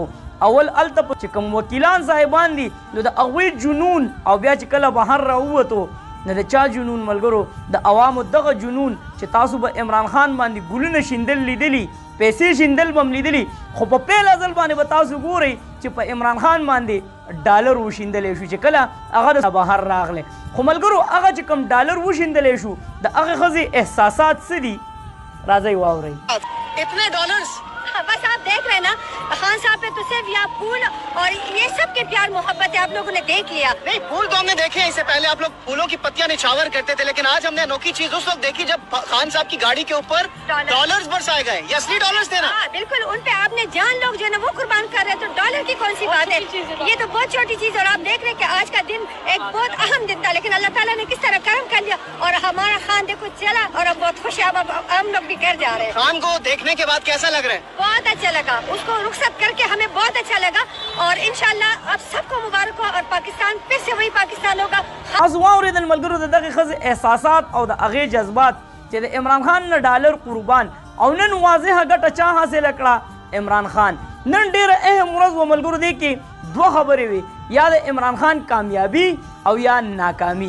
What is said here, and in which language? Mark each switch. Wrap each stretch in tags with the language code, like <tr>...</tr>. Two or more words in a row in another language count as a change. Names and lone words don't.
<ps>اول هلته چې کوم وکیلان صاحبان دي نو د هغوی جنون او بیا چې کله بهر راووتو نو د چا جنون ملګرو د عوامو دغه جنون چې تاسو به عمران خان باندې ګلونه شیندل لیدلي پیسې شیندل به هم لیدلي خو په پیل ځل باندې به تاسو ګورئ چې په عمران خان باندې ډالر وشیندلی شو چې کله هغه د بهر راغلی. خو ملګرو هغه چې کوم ډالر وشیندلی شو د هغې ښځې احساسات څه دي راځئ واورئ.</ps> <ur>اتنے ڈالرز بس آپ دیکھ رہے ہیں نا خان صاحب پے تو صرف یہاں پھول اور یہ سب کے پیار محبت ہے آپ لوگوں نے دیکھ لیا. نہیں پھول تو ہم نے دیکھے ہیں اس سے پہلے آپ لوگ پھولوں کی پتیاں نچھاور کرتے تھے لیکن آج ہم نے انوکھی چیز اس وقت دیکھی جب خان صاحب کی گاڑی کے اوپر ڈالرز برسائے گئے. یہ اصلی ڈالرز تھے نا? بالکل ان پے آپ نے جان لوگ جو ہے نا وہ قربان کر رہے ہیں تو ڈالر کی کون سی بات ہے. یہ تو بہت چھوٹی چیز اور آپ دیکھ رہے ہیں کہ آج کا دن ایک بہت اہم دن تھا لیکن اللہ تعالیٰ نے کس طرح کرم کر لیا اور ہمارا خان دیکھو چلا اور اب بہت خوش ہے. اب ہم لوگ بھی کر جا رہے ہیں. خان کو دیکھنے کے بعد کیسا لگ رہا ہے? بہت اچھا لگا اس کو رخصت کر کے ہمیں بہت اچھا لگا اور ان شاء اللہ اب سب کو مبارک ہو اور پاکستان پھر سے وہی پاکستان ہوگا.</ur> <ps>تاسو واورېدل ملګرو د دغې ښځې احساسات او د هغې جذبات چې د عمران خان نه ډالر قربان او نن واضحه ګټه چا حاصله کړه عمران خان. نن ډېره اهم ورځ وه ملګرو دې کې دوه خبرې وي یا د عمران خان کامیابي او یا ناکامي.</ps>